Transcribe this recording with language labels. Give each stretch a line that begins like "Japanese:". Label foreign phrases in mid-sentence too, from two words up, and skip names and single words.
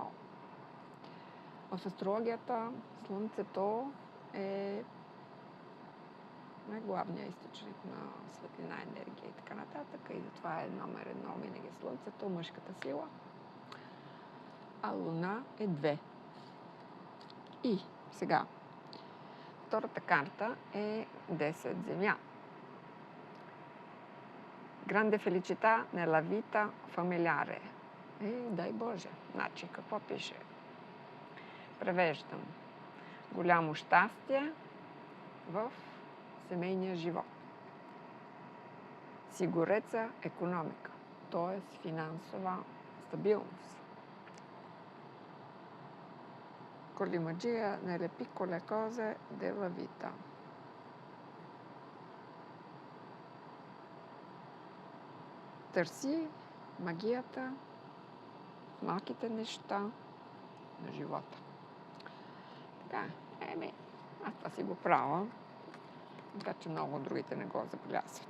Bulgarian: В астрологията Слънцето е най-главният източник на светлина, енергия и така нататък. И затова е номер 1 винаги Слънцето, мъжката сила. А Луна е 2. И сега, втората карта е 10 Земя.
Italian: Grande felicità nella vita familiare.
Bulgarian: Дай Боже. Значи, какво пише? Превеждам. Голямо щастие в семейния живот.
Italian: Sicurezza economica,
Bulgarian: т.е. финансова стабилност.
Italian: Con la magia nelle piccole cose della vita.
Bulgarian: Търси магията в малките неща на живота. Така, аз това си го правя, така че много от другите не го забелязват.